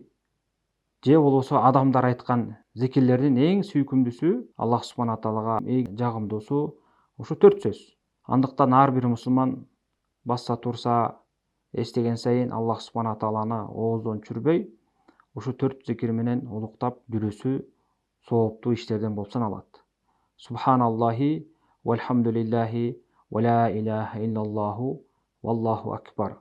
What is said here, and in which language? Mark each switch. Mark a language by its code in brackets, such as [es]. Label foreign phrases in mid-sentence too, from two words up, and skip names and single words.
[ky] Же болбосо адамдар айткан зикирлердин эң сүйкүмдүүсү, Аллах субхана таалага эң жагымдуусу ушу 4 сөз. Андыктан ар бир мусулман басса турса, эстеген сайын Аллах субхана тааланы ооздон чүрбөй, ушу 4 зикир менен улуктап жүрүүсү сооптуу иштерден болуп саналат. [ar] سبحان الله والحمد لله ولا إله إلا الله والله أكبر.